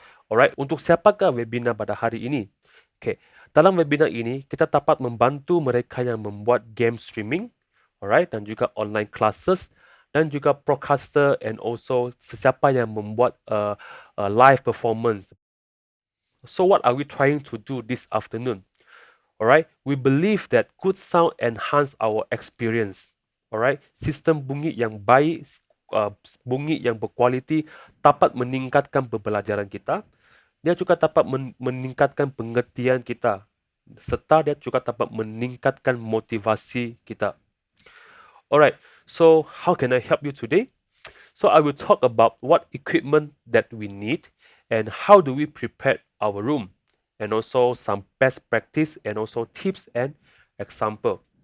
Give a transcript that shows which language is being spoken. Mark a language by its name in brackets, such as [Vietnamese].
[Malay] Alright, untuk siapakah webinar pada hari ini? Okay, dalam webinar ini, kita dapat membantu mereka yang membuat game streaming, alright, dan juga online classes, dan juga broadcaster [English] and also [Malay] sesiapa yang membuat live performance. [English] So what are we trying to do this afternoon? Alright, we believe that good sound enhance our experience. [Malay] Alright, sistem bunyi yang baik, bunyi yang berkualiti dapat meningkatkan pembelajaran kita. Dia juga dapat meningkatkan pengertian kita serta dia juga dapat meningkatkan motivasi kita. [English] Alright, so how can I help you today? So I will talk about what equipment that we need and how do we prepare our room and also some best practice and also tips and example.